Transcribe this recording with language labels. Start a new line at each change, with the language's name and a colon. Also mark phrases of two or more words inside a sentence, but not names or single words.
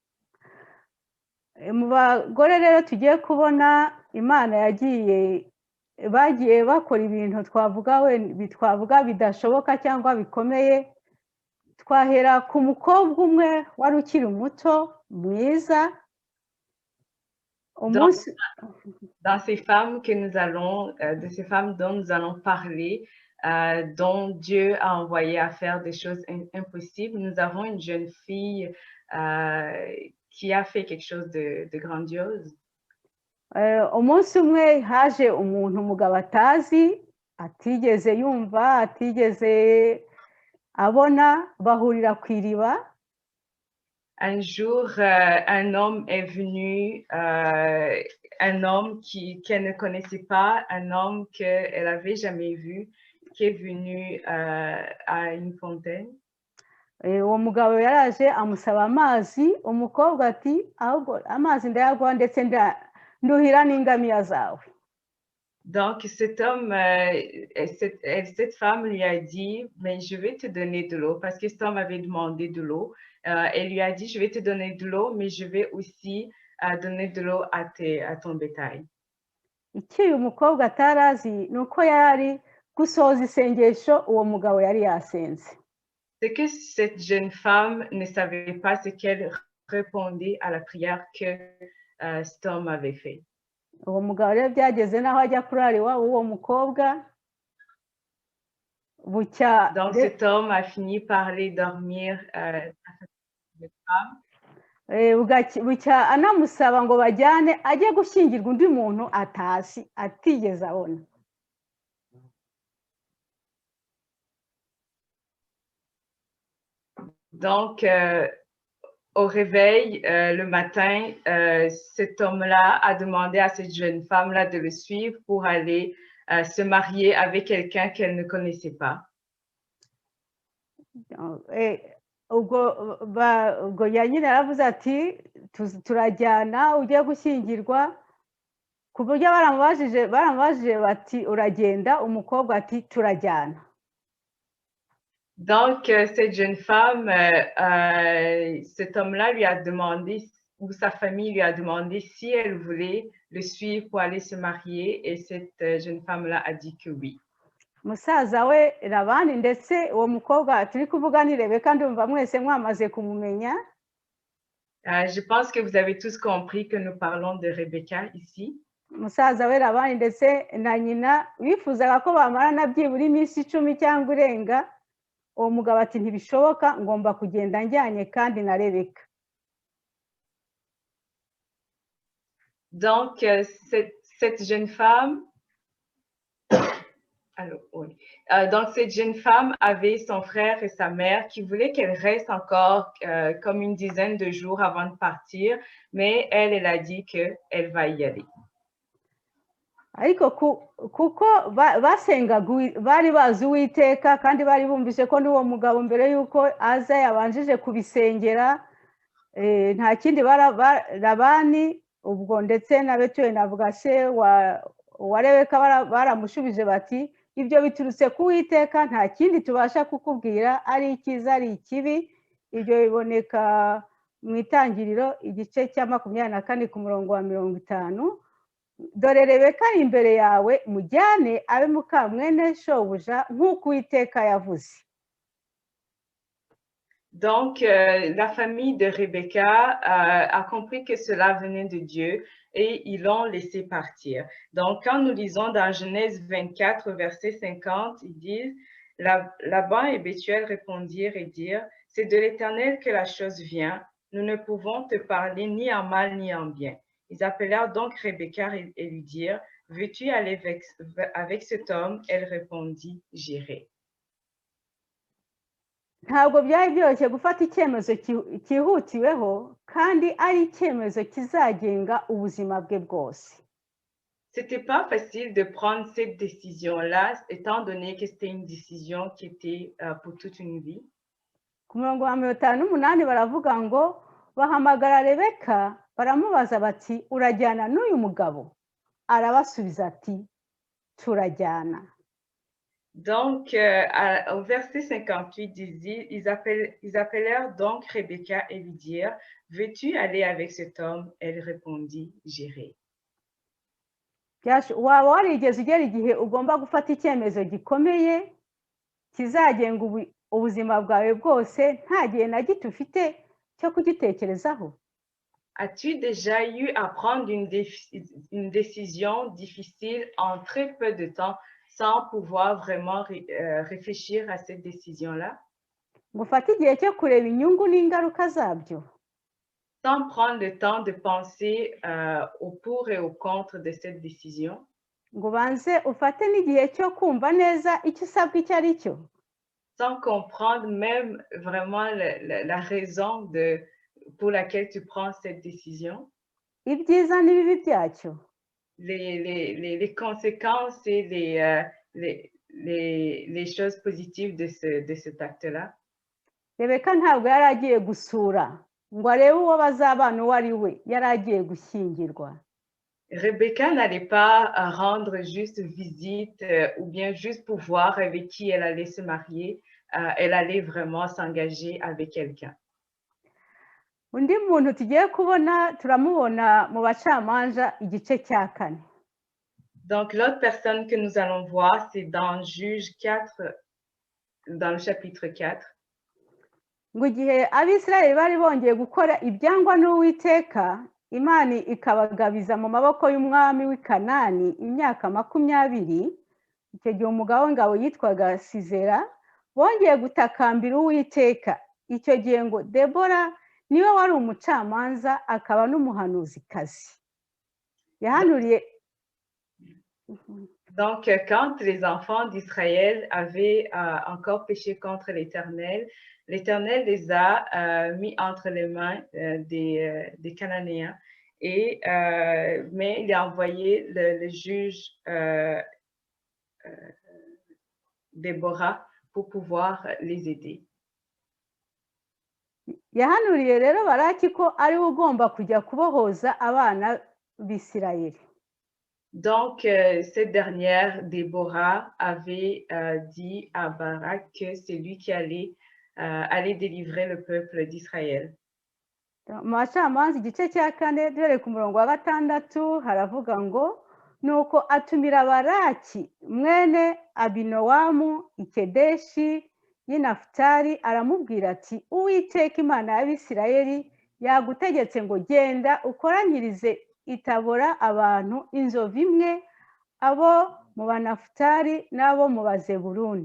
Kinyarwanda: Mu bagore rero tugiye kubona Imana yagiye bagiye bakora ibintu twavuga bidashoboka cyangwa bikomeye. Twahera ku mukobwa umwe wari ukiri muto mwiza.
French: Dans ces femmes que nous allons, de ces femmes dont nous allons parler, dont Dieu a envoyé à faire des choses impossibles, nous avons une jeune fille qui a fait quelque chose de grandiose.
Kinyarwanda: Umunsi umwe haje umuntu umugabo atazi, atigeze yumva, atigeze abona, bahurira ku iriba.
French: Un jour, un homme est venu, un homme qu'elle ne connaissait pas, un homme qu'elle n'avait jamais vu, qui est venu à une fontaine.
Kinyarwanda: Uwo mugabo yaraje amusaba amazi, umukobwa ati ahubwo amazi ndayaguha ndetse nduhira n'ingamiya zawe.
French: Donc cet homme, cette femme lui a dit, mais je vais te donner de l'eau, parce que cet homme avait demandé de l'eau. Elle lui a dit, je vais te donner de l'eau, mais je vais aussi donner de l'eau à ton bétail.
Kinyarwanda: Icyo uyu mukobwa atarazi ni uko yari gusohoza isengesho uwo mugabo yari yasenze.
French: Ce que cette jeune femme ne savait pas, c'est qu'elle répondait à la prière que cet homme avait fait.
Kinyarwanda: Uwo mugabo rero byageze naho ajya kurara iwabo w'uwo mukobwa.
French: Donc cet homme a fini par aller dormir à cette femme.
Kinyarwanda: Bucya anamusaba ngo bajyane ajye gushyingirwa undi muntu atazi, atigeze abona.
French: Donc, au réveil, le matin, cet homme-là a demandé à cette jeune femme-là de le suivre pour aller se marier avec quelqu'un qu'elle ne connaissait pas.
Kinyarwanda: Ubwo nyine yaravuze ati turajyana ugiye gushyingirwa, ku buryo baramubajije bati uragenda, umukobwa ati turajyana.
French: Donc, cette jeune femme, cet homme-là lui a demandé, ou sa famille lui a demandé si elle voulait le suivre pour aller se marier, et cette jeune femme-là a dit que oui.
Kinyarwanda: Musaza we Labani ndetse uwo mukobwa turi kuvuga ni Rebeka, ndumva mwese mwamaze kumumenya.
French: Je pense que vous avez tous compris que nous parlons de Rebecca ici.
Kinyarwanda: Musaza we Labani ndetse na nyina bifuzaga ko bamarana byibura iminsi 10 cyangwa irenga. Uwo mugabo ati ntibishoboka, ngomba kugenda njyanye kandi na Rebeka.
French: Donc, cette jeune femme, donc cette jeune femme avait son frère et sa mère qui voulaient qu'elle reste encore comme une dizaine de jours avant de partir, mais elle a dit qu'elle va y aller.
Kinyarwanda: Ariko kuko basengaga bari bazi Uwiteka kandi bari bumvise ko n'uwo mugabo mbere yuko aza yabanjije kubisengera, nta kindi Labani ubwo ndetse na Betueli navuga se wa Rebeka baramushubije bati ibyo biturutse ku Uwiteka, nta kindi tubasha kukubwira, ari icyiza ari ikibi. Ibyo biboneka mu Itangiriro igice cya 24 ku murongo wa 50. Dore Rebeka ari imbere yawe, mujyane abe muka mwene shobuja nk'uko Uwiteka yavuze.
French: Donc, la famille de Rebecca a compris que cela venait de Dieu et ils l'ont laissé partir. Donc, quand nous lisons dans Genèse 24, verset 50, ils disent, Laban et Bethuel répondirent et dirent, c'est de l'Éternel que la chose vient, nous ne pouvons te parler ni en mal ni en bien. Ils appelèrent donc Rebecca et lui dirent, veux-tu aller avec cet homme? Elle répondit, j'irai.
Kinyarwanda: Ntabwo byari byoroshye gufata icyemezo cyihutiweho kandi ari icyemezo kizagenga ubuzima bwe bwose.
French: C'était pas facile de prendre cette décision-là, étant donné que c'était une décision qui était pour toute une vie.
Kinyarwanda: Ku murongo wa 58 baravuga ngo bahamagara Rebeka baramubaza bati urajyana n'uyu mugabo? Arabasubiza ati turajyana.
French: Donc, au verset 58, ils appelèrent donc Rebecca et lui dirent, veux-tu aller avec cet homme? Elle répondit, j'irai.
Kinyarwanda: waba warigeze ugera igihe ugomba gufata icyemezo gikomeye kizagenga ubuzima bwawe bwose nta gihe na gito ufite cyo kugitekerezaho?
French: As-tu déjà eu à prendre une décision difficile en très peu de temps sans pouvoir vraiment réfléchir à cette décision-là?
Kinyarwanda: ngo ufate igihe cyo kureba inyungu n'ingaruka zabyo?
French: Sans prendre le temps de penser au pour et au contre de cette décision?
Kinyarwanda: ngo ubanze ufate n'igihe cyo kumva neza icyo usabwa icyo ari cyo?
French: Sans comprendre même vraiment la raison pour laquelle tu prends cette décision?
Kinyarwanda: Ibyiza n'ibibi byacyo?
French: Les conséquences et les choses positives de cet acte-là?
Kinyarwanda: Rebeka ntabwo yari agiye gusura ngo arebe uwo bazabana uwo ari we, yari agiye gushyingirwa.
French: Rebecca n'allait pas rendre juste visite ou bien juste pour voir avec qui elle allait se marier. Elle allait vraiment s'engager avec quelqu'un.
Kinyarwanda: Undi muntu tugiye kubona turamubona mu bacamanza igice cya 4.
French: Donc l'autre personne que nous allons voir, c'est dans Juge 4, dans le chapitre 4.
Kinyarwanda: Ngo igihe Abisirayeli bari bongeye gukora ibyangwa n'Uwiteka, Imana ikabagabiza mu maboko y'umwami w'i Kanani imyaka 20, icyo gihe umugabo w'ingabo yitwaga Sisera bongeye gutakambira Uwiteka. Icyo gihe ngo Debora niwe wari umucamanza akaba n'umuhanuzikazi yahanuriye.
French: Donc, quand les enfants d'Israël avaient encore péché contre l'Éternel, l'Éternel les a mis entre les mains des Cananéens. Mais il a envoyé le juge Déborah pour pouvoir les aider.
Kinyarwanda: Yahanuriye rero Baraki ko ari we ugomba kujya kubohoza abana b'Isirayeli.
French: Donc, cette dernière, Déborah, avait dit à Barak que c'est lui qui allait délivrer le peuple d'Israël.
Kinyarwanda: Mu bacamanza igice cya 4 duhereye ku murongo wa 6 haravuga ngo nuko atumira Baraki mwene Abinowamu i Kedeshi y'i Nafutali, aramubwira ati Uwiteka Imana y'Abisirayeli yagutegetse ngo genda ukoranyirize i Tabora abantu inzovu imwe, abo mu Banafutali n'abo mu Bazebuluni.